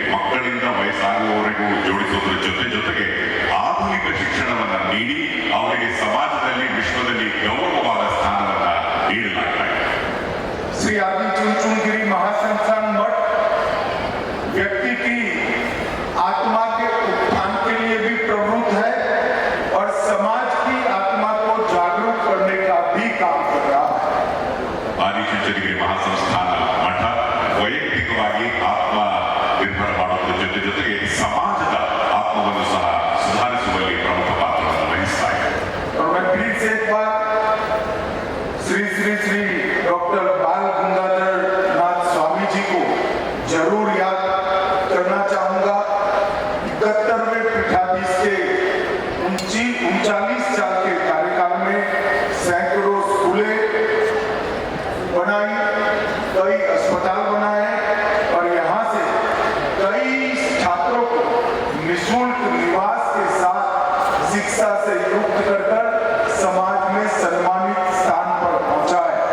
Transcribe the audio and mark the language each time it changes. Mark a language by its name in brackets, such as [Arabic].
[Kannada] ಬೆಳೆಸೋದ್ರ ಜೊತೆಗೆ ಆಧುನಿಕ ಶಿಕ್ಷಣವನ್ನ ನೀಡಿ ಅವರಿಗೆ ಸಮಾಜದಲ್ಲಿ ವಿಶ್ವದಲ್ಲಿ ಗೌರವವಾದ ಸ್ಥಾನವನ್ನ ನೀಡಲಾಗ್ತಾ ಇದೆ. [Hindi] श्री आदि चुनचुनगिरी महासंस्थान मठ व्यक्ति की आत्मा के उत्थान के लिए भी प्रवृत्त है और समाज की आत्मा को जागरूक करने का भी काम कर रहा है. [Kannada] ಆದಿಚುಂಚನಗಿರಿ ಮಹಾಸಂಸ್ಥಾನ ಮಠ ವೈಯಕ್ತಿಕವಾಗಿ ಆತ್ಮ ನಿರ್ಭರ ಮಾಡುವುದರ ಜೊತೆಗೆ ಸಮಾಜದ ಆತ್ಮವನ್ನು ಸಹ ಸುಧಾರಿಸುವಲ್ಲಿ ಪ್ರಮುಖ ಪಾತ್ರವನ್ನು ವಹಿಸ್ತಾ ಇದೆ. [Hindi] और मैं फिर से एक बार श्री श्री श्री डॉक्टर बाल गंगाधर नाथ स्वामी जी को जरूर याद करना चाहूंगा. 71वें पीठाधीश के 39 साल के कार्यकाल में सैकड़ों स्कूलें बनाई, कई अस्पताल बनाए और यहाँ से कई छात्रों को निःशुल्क निवास के साथ शिक्षा से युक्त कर समाज में सम्मानित स्थान पर पहुंचाए.